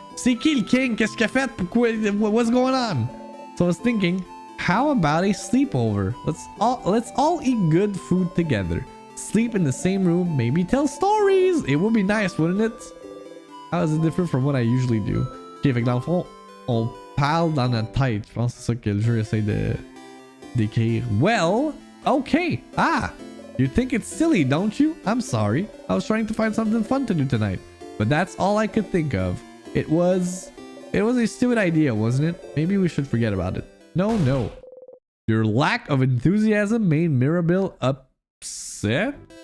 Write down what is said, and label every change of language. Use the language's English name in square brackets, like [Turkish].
[French] C'est qui le king? Qu'est-ce qu'il a fait? Pourquoi? [English] What's going on? So I was thinking, how about a sleepover? Let's all eat good food together. Sleep in the same room, maybe tell stories. It would be nice, wouldn't it? How is it different from what I usually do? [French] Ok, fait que dans le fond, on parle dans notre tête. Je pense que c'est ça que le jeu essaie d'écrire. [English] Well, okay. Ah, you think it's silly, don't you? I'm sorry. I was trying to find something fun to do tonight, but that's all I could think of. It was a stupid idea, wasn't it? Maybe we should forget about it. No. Your lack of enthusiasm made Mirabelle upset?